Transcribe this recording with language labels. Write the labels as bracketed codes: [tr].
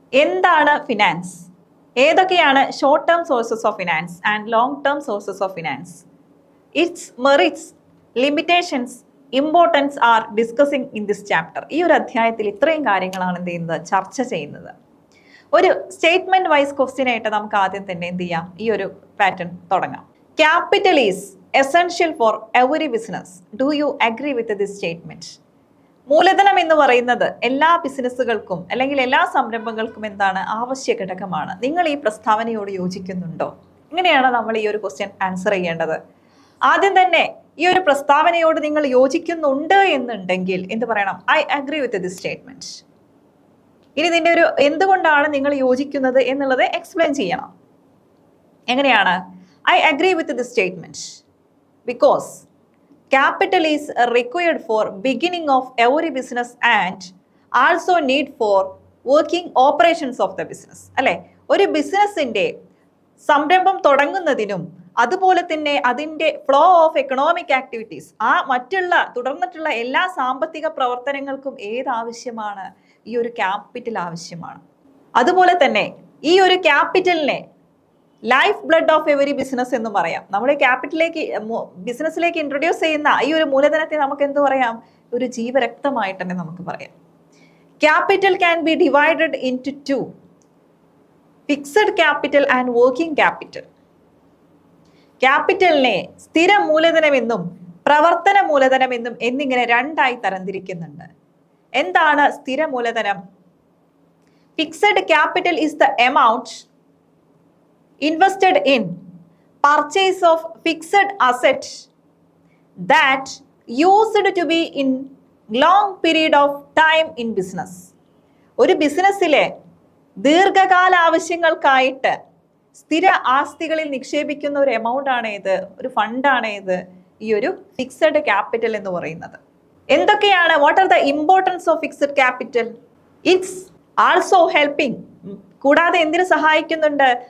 [ml] എന്താണ് [en] Finance? [ml] ഏതൊക്കെയാണ് [en] Short term sources of finance and long term sources of finance? Its merits, limitations, importance are discussing in this chapter. [ml] ഈ ഒരു അധ്യായത്തിൽ ഇത്രയും കാര്യങ്ങളാണ് എന്ത് ചെയ്യുന്നത്, ചർച്ച ചെയ്യുന്നത്. ഒരു സ്റ്റേറ്റ്മെന്റ് വൈസ് ക്വസ്റ്റ്യൻ ആയിട്ട് നമുക്ക് ആദ്യം തന്നെ എന്ത് ചെയ്യാം, ഈ ഒരു പാറ്റേൺ തുടങ്ങാം. [en] Capital is essential for every business. Do you agree with this statement? [ml] മൂലധനം എന്ന് പറയുന്നത് എല്ലാ ബിസിനസ്സുകൾക്കും അല്ലെങ്കിൽ എല്ലാ സംരംഭങ്ങൾക്കും എന്താണ്, ആവശ്യ ഘടകമാണ്. നിങ്ങൾ ഈ പ്രസ്താവനയോട് യോജിക്കുന്നുണ്ടോ? ഇങ്ങനെയാണ് നമ്മൾ ഈ ഒരു ക്വസ്റ്റ്യൻ ആൻസർ ചെയ്യേണ്ടത്. ആദ്യം തന്നെ ഈ ഒരു പ്രസ്താവനയോട് നിങ്ങൾ യോജിക്കുന്നുണ്ട് എന്നുണ്ടെങ്കിൽ എന്ത് പറയണം? [en] I agree with this statement. [ml] ഇനി ഇതിന്റെ ഒരു എന്തുകൊണ്ടാണ് നിങ്ങൾ യോജിക്കുന്നത് എന്നുള്ളത് എക്സ്പ്ലെയിൻ ചെയ്യണം. എങ്ങനെയാണ്? [en] I agree with this statement because capital is required for beginning of every business and also need for working operations of the business. [ml] അല്ലെ, ഒരു ബിസിനസിന്റെ സംരംഭം തുടങ്ങുന്നതിനും അതുപോലെ തന്നെ അതിൻ്റെ ഫ്ലോ ഓഫ് എക്കണോമിക് ആക്ടിവിറ്റീസ്, ആ മറ്റുള്ള തുടർന്നിട്ടുള്ള എല്ലാ സാമ്പത്തിക പ്രവർത്തനങ്ങൾക്കും ഏതാവശ്യമാണ്? ഈ ഒരു ക്യാപിറ്റൽ ആവശ്യമാണ്. അതുപോലെ തന്നെ ഈ ഒരു ക്യാപിറ്റലിനെ [en] life blood of every business [ml] എന്ന് പറയാം. നമ്മൾ ക്യാപിറ്റലിലേക്ക് ബിസിനസ്സിലേക്ക് ഇൻട്രൊഡ്യൂസ് ചെയ്യുന്ന ഈ ഒരു മൂലധനത്തെ നമുക്ക് എന്ത് പറയാം? ഒരു ജീവരക്തമായിട്ട് തന്നെ നമുക്ക് പറയാം. [en] Capital can be divided into two, fixed capital and working capital. [ml] ക്യാപിറ്റലിനെ സ്ഥിര മൂലധനമെന്നും പ്രവർത്തന മൂലധനമെന്നും എന്നിങ്ങനെ രണ്ടായി തരംതിരിക്കുന്നുണ്ട്. എന്താണ് സ്ഥിര മൂലധനം? [en] Fixed capital is the amount invested in purchase of fixed asset that used to be in long period of time in business. [ml] ഒരു ബിസിനസ്സിലെ ദീർഘകാല ആവശ്യങ്ങൾക്കായിട്ട് സ്ഥിര ആസ്തികളിൽ നിക്ഷേപിക്കുന്ന ഒരു എമൗണ്ട് ആണ് ഇത്, ഒരു ഫണ്ടാണ് ഇത്, ഈ ഒരു ഫിക്സഡ് ക്യാപിറ്റൽ എന്ന് പറയുന്നത്. എന്തൊക്കെയാണ്? [en] What are the importance of fixed capital? It's also helping, [ml] കൂടാതെ എന്തിനു സഹായിക്കുന്നുണ്ട്?